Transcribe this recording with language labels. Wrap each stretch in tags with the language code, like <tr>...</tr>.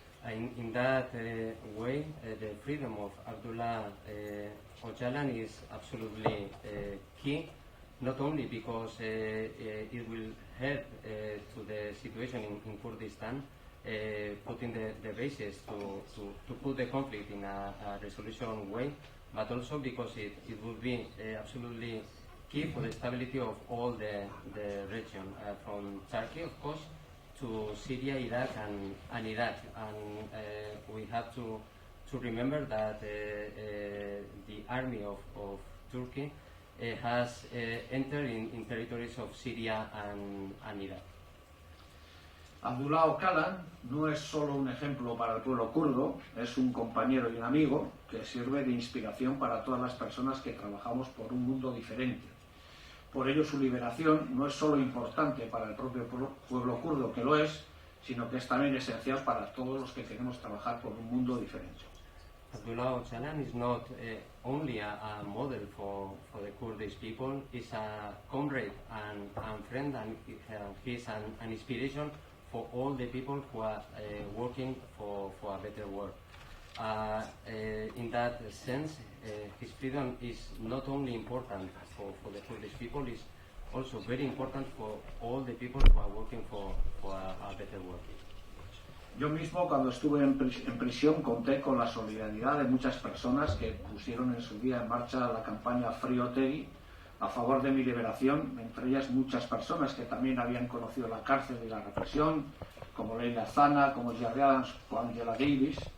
<en>In that way, the freedom of Abdullah Öcalan is absolutely key, not only because it will help to the situation in Kurdistan, putting the basis to put the conflict in a resolution way, but also because it will be absolutely key for the stability of all the region, from Turkey, of course, to Syria, Iraq, and Iraq. And we have to remember that the army of Turkey has entered in territories of Syria and Iraq.</en> <es>Abdullah Öcalan no es solo un ejemplo para el pueblo kurdo, es un compañero y un amigo que sirve de inspiración para todas las personas que trabajamos por un mundo diferente. Por ello, su liberación no es solo importante para el propio pueblo kurdo, que lo es, sino que es también esencial para todos los que queremos trabajar por un mundo diferente.</es> <en>Abdullah Öcalan is not only a model for the Kurdish people, he's a comrade and friend, and he's an inspiration for all the people who are working for a better world. In that sense, his freedom is not only important for the Kurdish people, it's also very important for all the people who are working for a better world.</en> <es>Yo mismo, cuando estuve en prisión, conté con la solidaridad de muchas personas que pusieron en su día en marcha la campaña Free Otegi a favor de mi liberación, entre ellas muchas personas que también habían conocido la cárcel y la represión, como Leila Zana, como Jerry Adams o Angela Davis.</es>